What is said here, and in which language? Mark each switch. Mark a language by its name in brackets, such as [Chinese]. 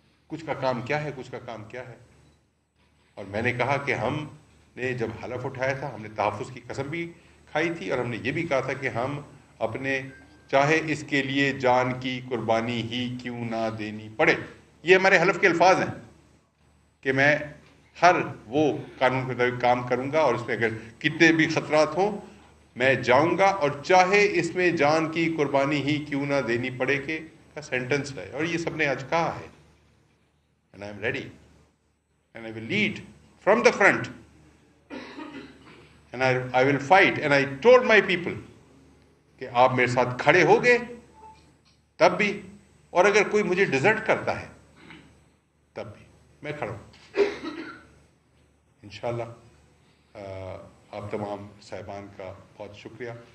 [Urdu] کچھ کا کام کیا ہے, کچھ کا کام کیا ہے. اور میں نے کہا کہ ہم نے جب حلف اٹھایا تھا, ہم نے تحفظ کی قسم بھی کھائی تھی, اور ہم نے یہ بھی کہا تھا کہ ہم اپنے, چاہے اس کے لیے جان کی قربانی ہی کیوں نہ دینی پڑے. یہ ہمارے حلف کے الفاظ ہیں کہ میں ہر وہ قانون کے مطابق کام کروں گا, اور اس میں اگر کتنے بھی خطرات ہوں میں جاؤں گا, اور چاہے اس میں جان کی قربانی ہی کیوں نہ دینی پڑے کے کا سینٹنس ہے. اور یہ سب نے آج کہا ہے. [English] And I am ready, and I will lead from the front, and I will fight. And I told my people [Urdu] کہ آپ میرے ساتھ کھڑے ہو گئے تب بھی, اور اگر کوئی مجھے ڈیزرٹ کرتا ہے تب بھی میں کھڑا ہوں. انشاءاللہ آپ تمام صاحبان کا بہت شکریہ.